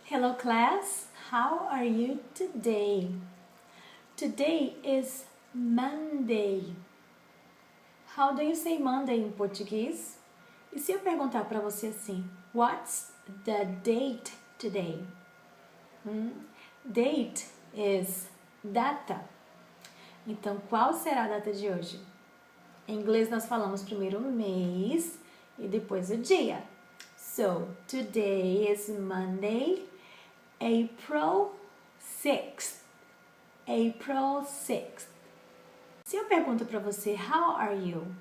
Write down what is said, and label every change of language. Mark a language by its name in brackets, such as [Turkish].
[English] Hello class, how are you today? Today is Monday. How do you say Monday [Portuguese] em português? E se eu perguntar para você assim, [English] what's the date today? Date is data. [Portuguese] Então, qual será a data de hoje? Em inglês nós falamos primeiro o mês e depois o dia. [English] So, today is Monday, April 6th. April 6th. [Portuguese] Se eu pergunto para você, [English] how are you?